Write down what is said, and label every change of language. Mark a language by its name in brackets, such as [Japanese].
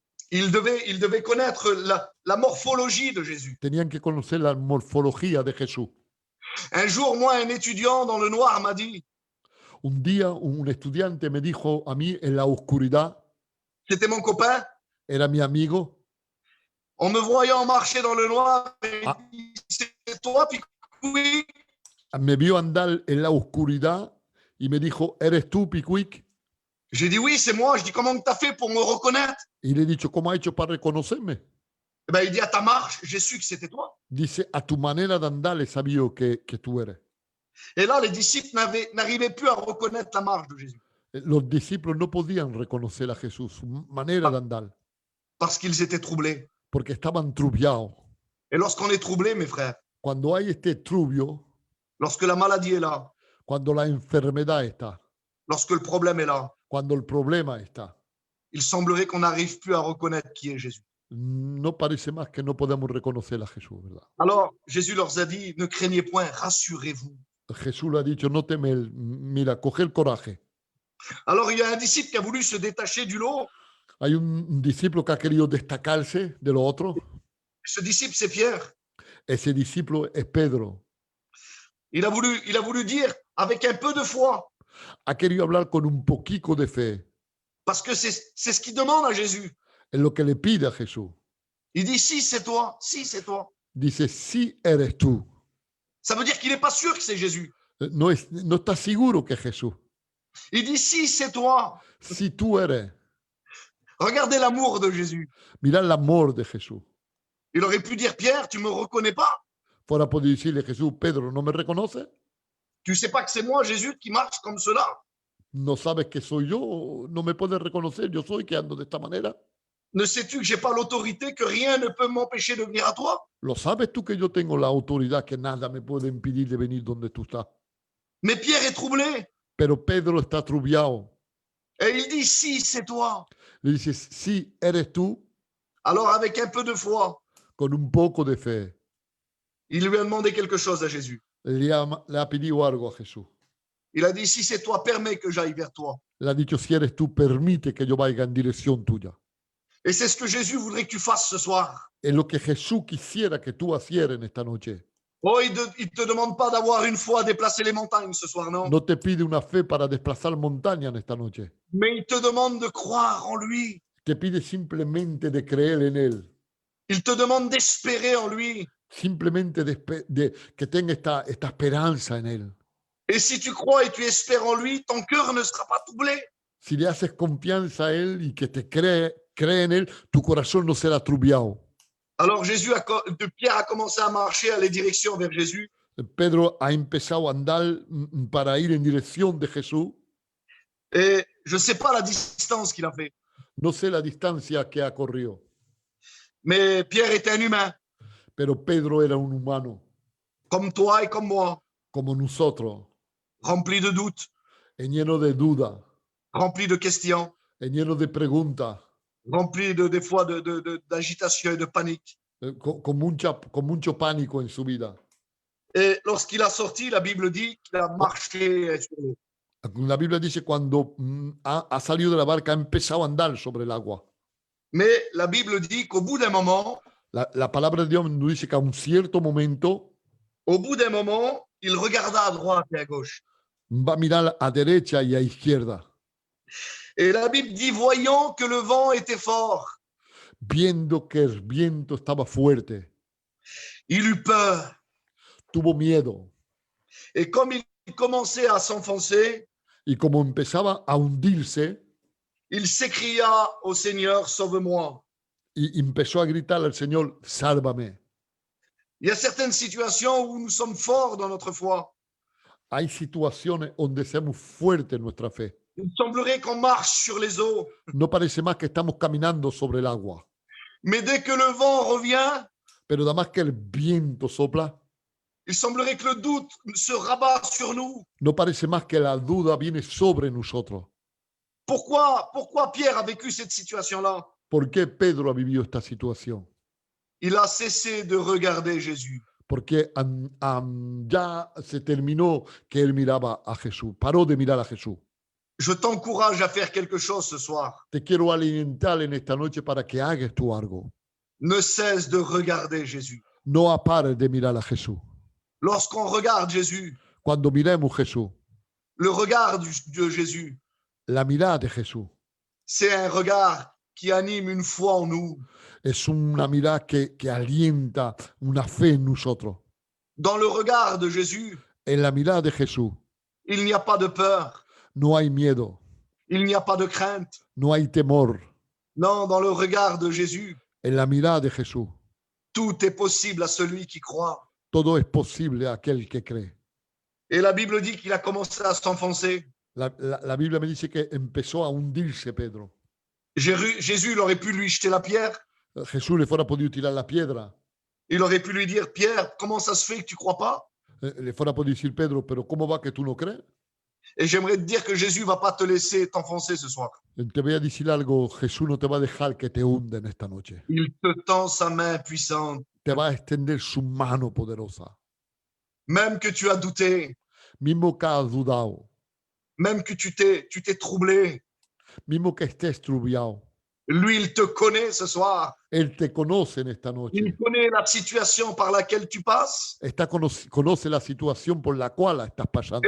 [French] Ils devaient connaître la morphologie de Jésus. [Spanish] Tenían que conocer la morfología de Jesús. [French] Un jour, moi, un étudiant dans le noir m'a dit, [Spanish] Un día un estudiante me dijo a mí en la oscuridad, [French] c'était mon copain, [Spanish] era mi amigo, [French] en me voyant marcher dans le noir, il Ah. dit, c'est toi, puis oui. [Spanish] me vio andar en la oscuridad y me dijo, ¿eres tú, Pickwick? [French] J'ai dit oui, c'est moi. Je dis comment tu as fait pour me reconnaître? [Spanish] Y le he dicho, ¿cómo ha hecho para reconocerme? [French] Eh ben, il dit à ta marche, j'ai su que c'était toi. [Spanish] Dice, a tu manera de andar he sabido que tú eres. [French] Et là, les disciples n'arrivaient plus à reconnaître la marche de Jésus [Spanish] Los discípulos no podían reconocer a Jesús, su manera de andar, [French] parce qu'ils étaient troublés. [Spanish] porque estaban trubiados. [French] Et lorsqu'on est troublé, mes frères, [Spanish] Cuando hay este trubio, [French] lorsque la maladie est là, [Spanish] cuando la enfermedad está, [French] lorsque le problème est là, [Spanish] cuando el problema está, [French] il semblerait qu'on n'arrive plus à reconnaître qui est Jésus. [Spanish] no parece más que no podemos reconocer a Jesús, ¿verdad? [French] Alors, Jésus leur a dit, ne craignez point, rassurez-vous. [Spanish] Jesús le ha dicho, no temer, mira, coger coraje. [French] Alors, il y a un disciple qui a voulu se détacher du lot. [Spanish] Hay un discípulo que ha querido destacarse de los otros. [French] Ce disciple, c'est Pierre. [Spanish] Ese discípulo es Pedro. [French] Il a voulu dire avec un peu de foi, [Spanish] Ha querido hablar con un poquito de fe. [French] parce que c'est ce qu'il demande à Jésus. [Spanish] Es lo que le pide a Jesús. [French] Il dit, si, c'est toi, si, c'est toi. [Spanish] Dice, sí eres tú. [French] Ça veut dire qu'il n'est pas sûr que c'est Jésus. [Spanish] No está seguro que es Jesús. [French] Il dit, si, c'est toi. [Spanish] Si tú eres. [French] Regardez l'amour de Jésus. [Spanish] Mira el amor de Jesús. [French] Il aurait pu dire, Pierre, tu me reconnais pas? [Spanish] Fuera podido decirle Jesús, Pedro, ¿no me reconoces? [French] Tu sais pas que c'est moi, Jésus, qui marche comme cela? [Spanish] ¿No sabes que soy yo? ¿No me puedes reconocer? Yo soy que ando de esta manera. [French] Ne sais-tu que j'ai pas l'autorité, que rien ne peut m'empêcher de venir à toi? [Spanish] ¿Lo sabes tú que yo tengo la autoridad que nada me puede impedir de venir donde tú estás? [French] Mais Pierre est troublé. [Spanish] Pero Pedro está trubiado. [French] Et il dit, si, c'est toi. [Spanish] Le dice, sí, eres tú, [French] Alors, avec un peu de foi, [Spanish] con un poco de fe. [French] il lui a demandé quelque chose à Jésus. [Spanish] Le ha pedido algo a Jesús. [French] Il a dit, si c'est toi, permets que j'aille vers toi. [Spanish] Le ha dicho, si eres tú, permite que yo vaya en dirección tuya. [French] Et c'est ce que Jésus voudrait que tu fasses ce soir. [Spanish] Es lo que Jesús quisiera que tú hicieras en esta noche. [French] Oh, il ne te demande pas d'avoir une foi à déplacer les montagnes ce soir, non? [Spanish] No te pide una fe para desplazar montañas en esta noche. [French] Mais il te demande de croire en lui. [Spanish] Te pide simplemente de creer en Él. [French] Il te demande d'espérer en lui. [Spanish] Simplemente que tenga esta esperanza en Él. [French] Et si tu crois et tu espères en lui, ton cœur ne sera pas troublé. [Spanish] Si le haces confianza a Él y que te cree en Él, tu corazón no será trubiado. [French] Alors Pierre a commencé à marcher, à aller direction vers Jésus. [Spanish] Pedro ha empezado a andar para ir en dirección de Jesús. [French] Et je ne sais pas la distance qu'il a fait. [Spanish] No sé la distancia que ha corrido, [French] Mais Pierre était un humain, [Spanish] pero Pedro era un humano, [French] comme toi et comme moi, [Spanish] como nosotros, [French] rempli de doutes, [Spanish] lleno de dudas, [French] rempli de questions, [Spanish] lleno de preguntas, [French] rempli des fois d'agitation et de panique. [Spanish] con mucho pánico en su vida. [French] Et lorsqu'il a sorti, la Bible dit qu'il a marché sur l'eau. [Spanish] La Biblia dice cuando ha salido de la barca, ha empezado a andar sobre el agua. [French] Mais la Bible dit qu'au bout d'un moment, [Spanish] La palabra de Dios nos dice que a un cierto momento [French] il regarda à droite et à gauche. [Spanish] va a mirar a derecha y a izquierda, [French] Et la Bible dit, voyant que le vent était fort, [Spanish] viendo que el viento estaba fuerte, [French] il eut peur. [Spanish] tuvo miedo. [French] Et comme il commençait à s'enfoncer, [Spanish] Y como empezaba a hundirse, [French] il s'écria au Seigneur, sauve-moi. [Spanish] y empezó a gritar al Señor, sálvame. [French] Il y a certaines situations où nous sommes forts dans notre foi. [Spanish] Hay situaciones donde seamos fuertes en nuestra fe. [French] Il semblerait qu'on marche sur les eaux. [Spanish] No parece más que estamos caminando sobre el agua, [French] Mais dès que le vent revient, [Spanish] pero nada más que el viento sopla, [French] il semblerait que le doute se rabat sur nous. [Spanish] no parece más que la duda viene sobre nosotros. [French] Pourquoi Pierre a vécu cette situation-là? [Spanish] ¿Por qué Pedro ha vivido esta situación? [French] Il a cessé de regarder Jésus. [Spanish] Porque ya se terminó que él miraba a Jesús, paró de mirar a Jesús. [French] Je t'encourage à faire quelque chose ce soir. [Spanish] Te quiero alimentar en esta noche para que hagas tú algo. [French] Ne cesse de regarder Jésus. [Spanish] No pares de mirar a Jesús. [French] Lorsqu'on regarde Jésus, [Spanish] Cuando miremos Jesús, [French] le regard de Jésus, [Spanish] la mirada de Jesús [French] c'est un regard qui anime une foi en nous. [Spanish] es una mirada que alienta una fe en nosotros. [French] Dans le regard de Jésus, [Spanish] En la mirada de Jesús [French] il n'y a pas de peur, [Spanish] no hay miedo, [French] il n'y a pas de crainte. [Spanish] no hay temor. [French] Non, dans le regard de Jésus, [Spanish] En la mirada de Jesús [French] tout est possible à celui qui croit. [Spanish] todo es posible a aquel que cree. [French] Et la Bible dit qu'il a commencé à s'enfoncer. [Spanish] La Biblia me dice que empezó a hundirse Pedro. [French] Jésus, il aurait pu lui jeter la pierre. [Spanish] Jesús le fuera podido tirar la piedra. [French] Il aurait pu lui dire, Pierre, comment ça se fait que tu ne crois pas? [Spanish] Le fuera podido decir Pedro, pero ¿cómo va que tú no crees? [French] Et j'aimerais te dire que Jésus ne va pas te laisser t'enfoncer ce soir. [Spanish] Te voy a decir algo, Jesús no te va a dejar que te hunda en esta noche. [French] Il te tend sa main puissante. [Spanish] Te va a extender su mano poderosa. [French] Même que tu as douté, [Spanish] Mismo que has dudado, [French] même que tu t'es troublé, [Spanish] mismo que estés trubiado, [French] lui, il te connaît ce soir. [Spanish] Él te conoce en esta noche. [French] Il connaît la situation par laquelle tu passes. [Spanish] Conoce la situación por la cual la estás pasando